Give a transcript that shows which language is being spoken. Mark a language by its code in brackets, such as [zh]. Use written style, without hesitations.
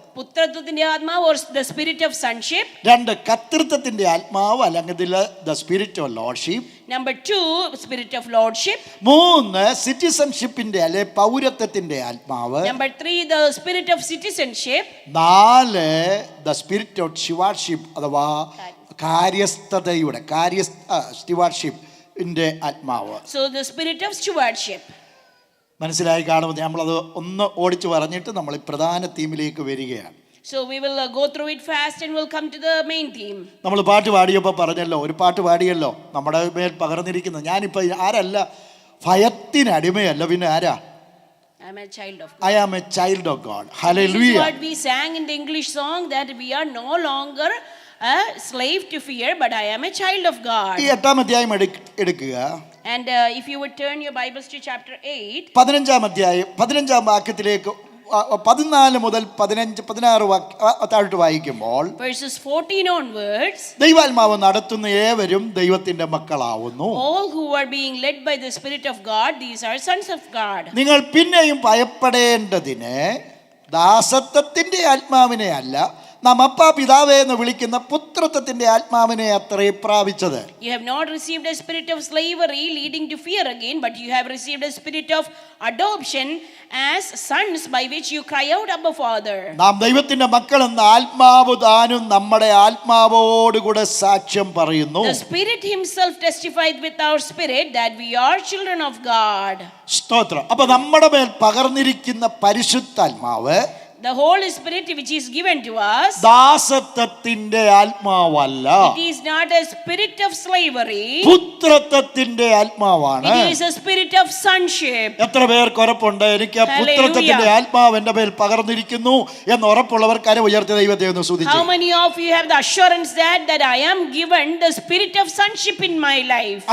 [ml] പുത്രത്വത്തിന്റെ ആത്മാവ് [en] or the spirit of sonship. 2, [ml] കർത്തൃത്വത്തിന്റെ ആത്മാവ് അല്ലെങ്കിൽ [en] the spirit of lordship. Number 2, spirit of lordship. [ml] 3, സിറ്റിസൺഷിപ്പിന്റെ അല്ലെ പൗരത്വത്തിന്റെ ആത്മാവ്. [en] Number 3, the spirit of citizenship. 4, the spirit of stewardship [ml] അഥവാ കാര്യസ്ഥതയുടെ stewardshipന്റെ ആത്മാവ്. [en] So the spirit of stewardship. [ml] മനസ്സിലായി കാണുമ്പോൾ നമ്മളത് ഒന്ന് ഓടിച്ചു പറഞ്ഞിട്ട് നമ്മൾ ഈ പ്രധാന തീമിലേക്ക് വരികയാണ്. [en] So we will go through it fast and we'll come to the main theme. [ml] നമ്മൾ പാട്ട് പാടിയപ്പോൾ പറഞ്ഞല്ലോ, ഒരു പാട്ട് പാടിയല്ലോ നമ്മുടെ മേൽ പകർന്നിരിക്കുന്നത്. ഞാനിപ്പോൾ ആരല്ല, ഭയത്തിനടിമയല്ല, പിന്നെ ആരാ? [en] I am a child of God. I am a child of God. Hallelujah. This is what we sang in the English song, that we are no longer a slave to fear, but I am a child of God. [ml] ഈ 8-ാം അധ്യായം എടുക്കുക. [en] And if you would turn your Bibles to chapter 8. [ml] 15-ാം അധ്യായം 15-ാം വാക്യത്തിലേക്ക് 14 മുതൽ 16 താഴോട്ട് വായിക്കുമ്പോൾ, [en] verses 14 onwards, [ml] ദൈവാത്മാവ് നടത്തുന്ന ഏവരും ദൈവത്തിന്റെ മക്കളാവുന്നു. [en] all who are being led by the Spirit of God, these are sons of God. [ml] നിങ്ങൾ പിന്നെയും ഭയപ്പെടേണ്ടതിന് ദാസത്വത്തിന്റെ ആത്മാവിനെ അല്ല, നാം അപ്പാ പിതാവേ എന്ന് വിളിക്കുന്ന പുത്രത്വത്തിന്റെ ആത്മാവിനെ അത്രേ പ്രാപിച്ചത്. [en] You have not received a spirit of slavery leading to fear again, but you have received a spirit of adoption as sons, by which you cry out, Abba, Father. [ml] നാം ദൈവത്തിന്റെ മക്കളെന്ന ആത്മാവ് താനും നമ്മുടെ ആത്മാവോടുകൂടെ സാക്ഷ്യം പറയുന്നു. [en] The Spirit Himself testified with our spirit that we are children of God. [ml] സ്തോത്രം. അപ്പൊ നമ്മുടെ മേൽ പകർന്നിരിക്കുന്ന പരിശുദ്ധാത്മാവ്, [en] The Holy Spirit which is given to us, [ml] ദാസത്വത്തിന്റെ ആത്മാവല്ല, [en] it is not a spirit of slavery, [ml] പുത്രത്വത്തിന്റെ ആത്മാവാണ്. [en] it is a spirit of sonship. [ml] എത്ര പേർക്ക് ഉറപ്പുണ്ട് എനിക്ക് ആ പുത്രത്വത്തിന്റെ ആത്മാവ് എന്റെ മേൽ പകർന്നിരിക്കുന്നു എന്ന് ഉറപ്പുള്ളവർ കര ഉയർത്തി ദൈവത്തെ ഒന്ന് സ്തുതിച്ചു. [en] How many of you have the assurance that I am given the spirit of sonship in my life?